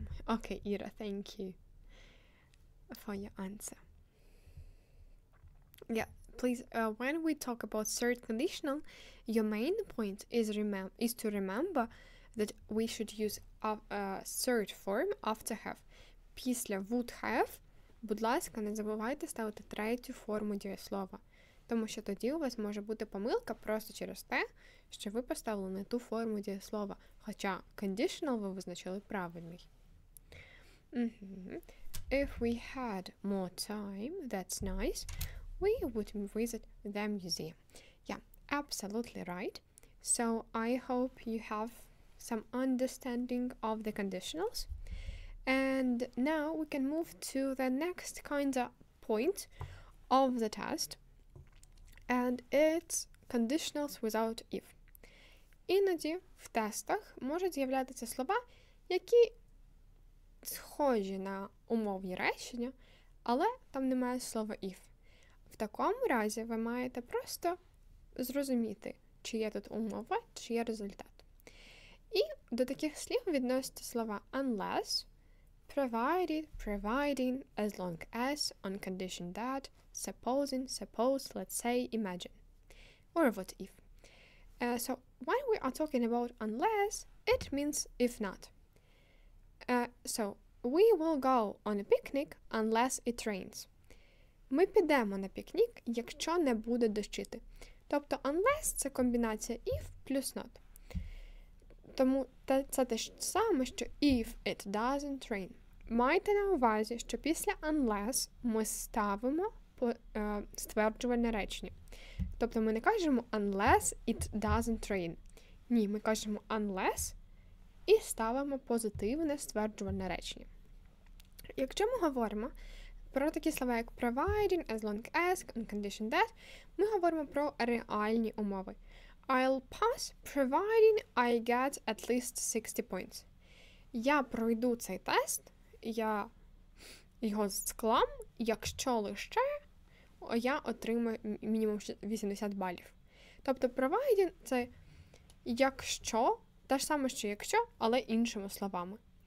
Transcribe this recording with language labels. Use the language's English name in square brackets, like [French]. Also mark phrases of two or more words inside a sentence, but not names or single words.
[English] Okay, Ira, thank you for your answer. Yeah, please, when we talk about third conditional, your main point is to remember that we should use a third form after have. [Ukrainian] Після [English] would have, [Ukrainian] будь ласка, не забувайте ставити третю форму дієслова, тому що тоді у вас може бути помилка просто через те, що ви поставили не ту форму дієслова, хоча conditional ви визначили правильний. [English] If we had more time, that's nice, we would visit the museum. Yeah, absolutely right. So I hope you have some understanding of the conditionals. And now we can move to the next kind of point of the test. And it's conditionals without if. [Ukrainian] Іноді в тестах можуть з'являтися слова, які схожі на умовні речення, але там немає слова if. В такому разі ви маєте просто зрозуміти, чи є тут умова, чи є результат. І до таких слів відносяться слова [English] unless, provided, providing, as long as, on condition that, supposing, suppose, let's say, imagine, or what if. So when we are talking about unless, it means if not. So we will go on a picnic unless it rains. [Ukrainian] Ми підемо на пікнік, якщо не буде дощити. Тобто unless – це комбінація if плюс not. Тому це те ж саме, що [English] if it doesn't rain. [Ukrainian] Майте на увазі, що після unless ми ставимо стверджувальне речення. Тобто ми не кажемо [English] unless it doesn't rain. [Ukrainian] Ні, ми кажемо unless і ставимо позитивне стверджувальне речення. Якщо ми говоримо про такі слова, як [English] providing, as long as, on condition that, [Ukrainian] ми говоримо про реальні умови. [English] I'll pass providing I get at least 60 points. [Ukrainian] Я пройду цей тест, я його склам, якщо лише я отримаю мінімум 80 балів. Тобто providing – це якщо, те ж саме, що якщо, але іншими словами.